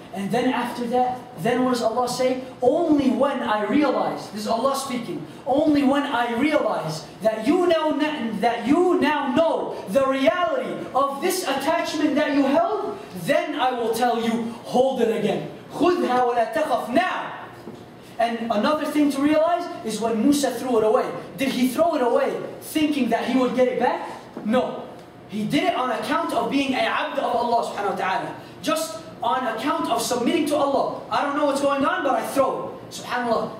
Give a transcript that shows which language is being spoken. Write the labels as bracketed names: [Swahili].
[English] And then after that, then what does Allah say? Only when I realize, this is Allah speaking, only when I realize that you now know the reality of this attachment that you held, then I will tell you, hold it again. [Arabic] خُذْهَا وَلَا تَخَفْ [English] now. And another thing to realize is when Musa threw it away. Did he throw it away thinking that he would get it back? No. He did it on account of being a abd of Allah subhanahu wa ta'ala. Just on account of submitting to Allah. I don't know what's going on, but I throw it. SubhanAllah.